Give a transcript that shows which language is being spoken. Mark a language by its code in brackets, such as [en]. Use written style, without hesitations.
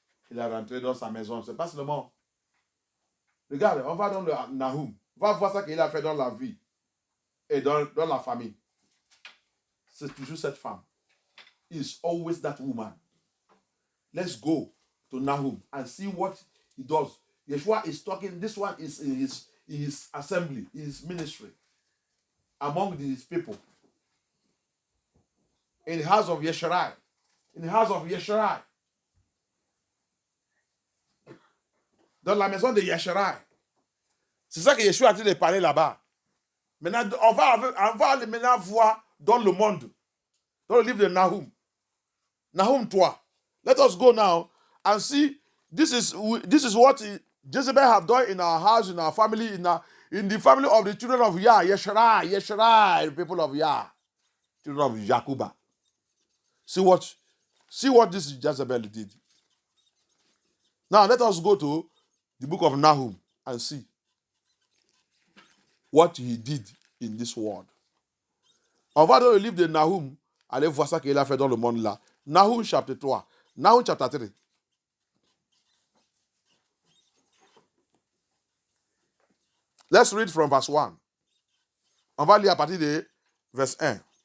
[fr] Il a rentré dans sa maison. C'est pas seulement. Regarde, on va dans le Nahum. On va voir ça qu'il a fait dans la vie et dans la famille. C'est toujours cette femme. [en] It's always that woman. Let's go to Nahum and see what he does. Yeshua is talking. This one is in his assembly, his ministry, among these people. In the house of Yesharai. In the house of Yesharai. [fr] Dans la maison de Yesharai. C'est ça que Yeshua a dit de parler là-bas. Maintenant, on va maintenant voir dans le monde, dans le livre de Nahum. [en] Nahum 3. Let us go now and see. This is what Jezebel have done in our house, in our family, in the family of the children of Yah, Yesharai, the people of Yah, children of Jacoba. See what this Jezebel did. Now let us go to the book of Nahum and see what he did in this world. [fr] On va dans le livre de Nahum, allez voir ça qu'il a fait dans le monde là. Nahum chapitre 3. Nahum chapitre 3. [en] Let's read from verse 1. [fr] On va lire à partir de verse 1.